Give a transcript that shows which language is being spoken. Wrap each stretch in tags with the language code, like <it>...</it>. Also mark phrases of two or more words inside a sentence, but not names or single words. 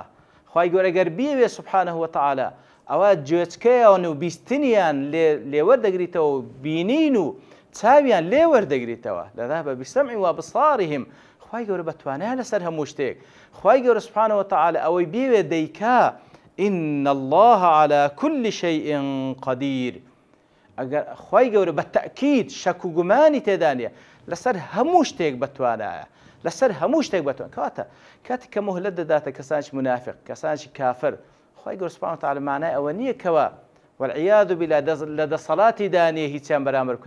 <ckb>خوای گەورە ئەگەر بیەوێ</ckb> <ar>سوبحانەهو وتەعالا</ar> <ckb>ئەوە گوێچکەیان و بیستنیان لێوەردەگریتەوە و بینین و چاویان لێوەردەگریتەوە.</ckb> <ar>لذهب بسمع وأبصارهم.</ar> <ckb>خوای گەورە بەتوانای لەسەر هەموو شتێک. خوای گەورە</ckb> <ar>سوبحانەهو وتەعالا</ar> <ckb>ئەوەی بیەوێ دەیکا.</ckb> <ar>إن الله على كل شيء قدير.</ar> <ckb>ئەگەر خوای گەورە بە تەئکید شەک و گومانی تێدا نییە، لەسەر هەموو شتێک بەتوانایە، لەسەر هەموو شتێک بەتوان. کەواتە کاتێک کە مهلەت دەداتە کەسانش منافق، کەسانشی کافر، خوای گەورە</ckb> <ar>سوبحانەهو وتەعالا</ar> <ckb>مانای ئەوە نییە کەوە</ckb> <ar>والعیاذ بالله</ar> <ckb>لە دەسەڵاتی دانیە هیچیان بەرامبەر بکەن.</ckb>